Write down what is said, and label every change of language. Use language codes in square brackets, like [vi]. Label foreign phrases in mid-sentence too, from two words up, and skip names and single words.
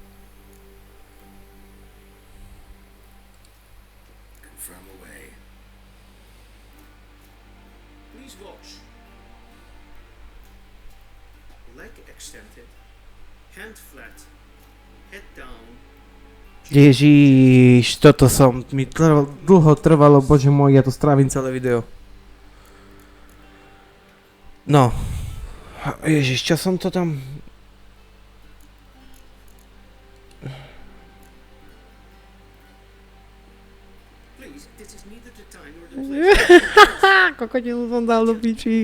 [en] Confirm away. Please watch. Leg extended, hand flat, head down. [sk] Ježiš, toto mi dlho trvalo, bože môj, ja to strávim celé video. No. Ježiš, čo som to tam... Kokotinu som dal do piči.